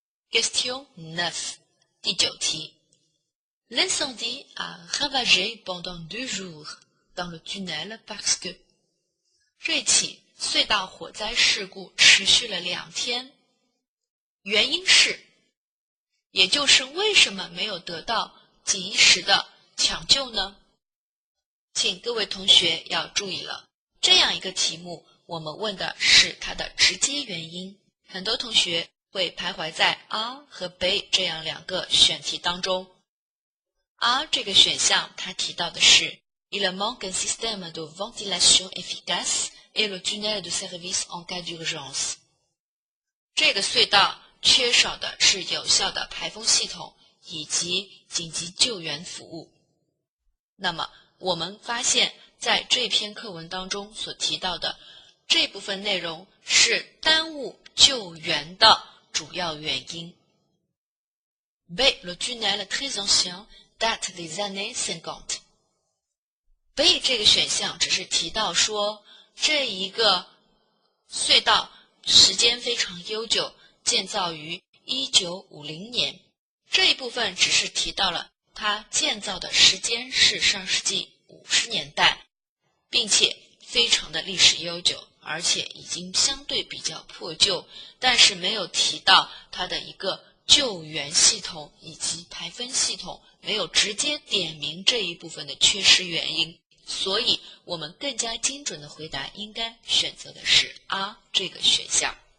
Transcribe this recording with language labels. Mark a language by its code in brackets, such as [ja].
[fr] Question 9 [zh] 第9题 [fr] L'incendie a ravagé pendant 2 jours dans le tunnel parce que [zh] 这起隧道火灾事故持续了2天，原因是，也就是为什么没有得到及时的抢救呢？请各位同学要注意了，这样一个题目我们问的是它的直接原因，很多同学会徘徊在 A 和 B 这样2个选题当中。 [fr] A [zh] 这个选项它提到的是 [fr] Il manque un système de ventilation efficace et le tunnel de service en cas d'urgence。 [zh] 这个隧道缺少的是有效的排风系统以及紧急救援服务。那么我们发现在这篇课文当中所提到的这部分内容是耽误救援的主要原因。 B. [fr] Le tunnel très ancien date des années 50。 [zh] B 这个选项只是提到说这一个隧道时间非常悠久，建造于1950年。这一部分只是提到了它建造的时间是上世纪50年代，并且非常的历史悠久，而且已经相对比较破旧，但是没有提到它的一个救援系统以及排风系统，没有直接点明这一部分的缺失原因，所以我们更加精准的回答应该选择的是 A 这个选项。